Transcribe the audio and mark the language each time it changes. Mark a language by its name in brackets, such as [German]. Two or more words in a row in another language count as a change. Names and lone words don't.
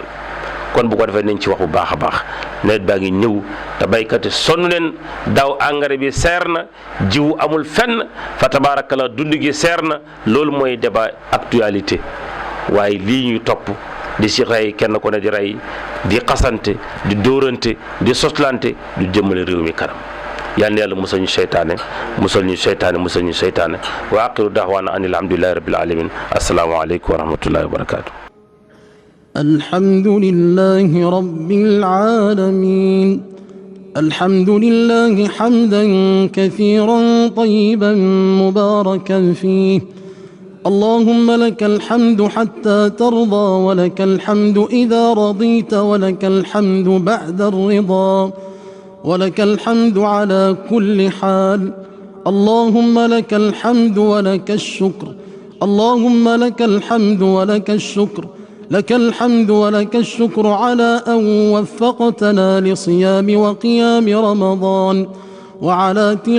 [Wolof] kon bu ko defee nañ ci wax bu baax a baax nawet baa ngi ñëw te baykat yi sonn leen daaw engrais bi seer na jiwu amul fenn fa tabaarakallaa dund gi seer na loolu mooy [French] débat actualité [Wolof] waaye lii ñuy topp di si rey kenn ko ne di rey di xasante di dóorante di soslante du jëmale réew mi kanam yàlla musal ñu seytaane [Arabic] وآخر دعوانا أن الحمد لله رب العالمين السلام عليكم ورحمة الله وبركاته الحمد لله رب العالمين الحمد لله حمدا كثيرا طيبا مباركا فيه اللهم لك الحمد حتى ترضى ولك الحمد إذا رضيت ولك الحمد بعد الرضا ولك الحمد على كل حال اللهم لك الحمد ولك الشكر اللهم لك الحمد ولك الشكر لك الحمد ولك الشكر على أن وفقتنا لصيام وقيام رمضان وعلى